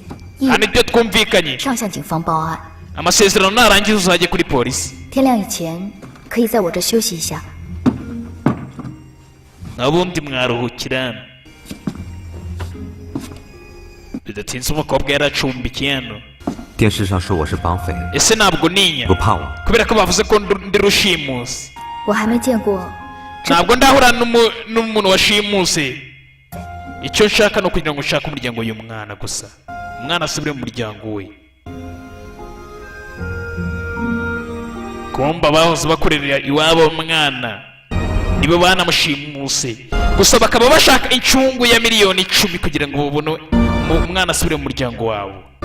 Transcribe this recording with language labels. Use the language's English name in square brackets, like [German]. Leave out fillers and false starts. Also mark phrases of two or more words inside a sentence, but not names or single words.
[Kinyarwanda] hari ibyo twumvikanye. [Chinese] 上向警方报案。 [Kinyarwanda] amasezerano narangiza uzajye kuri polisi. [Chinese] 天亮以前可以在我这休息一下。 [Kinyarwanda] nabundi mwaruhukira. bidatinze umukobwa yaracumbikiye hano. [Chinese] 电视上说我是绑匪， [Kinyarwanda] ese ntabwo ninya [Chinese] 不怕我。 [Kinyarwanda] kubera ko bavuze ko ndi rushimusi. [Chinese] 我还没见过， [Kinyarwanda] ntabwo ndahura n'umuntu washimuse. icyo nshaka ni ukugira ngo nshake umuryango w'uyu mwana gusa. umwana asubire mu muryango we. kumba bahoze bakorera iwabo umwana nibo banamushimuse, gusa bakaba bashaka incungu ya miliyoni 10 kugira ngo babone umwana asubire mu muryango wabo.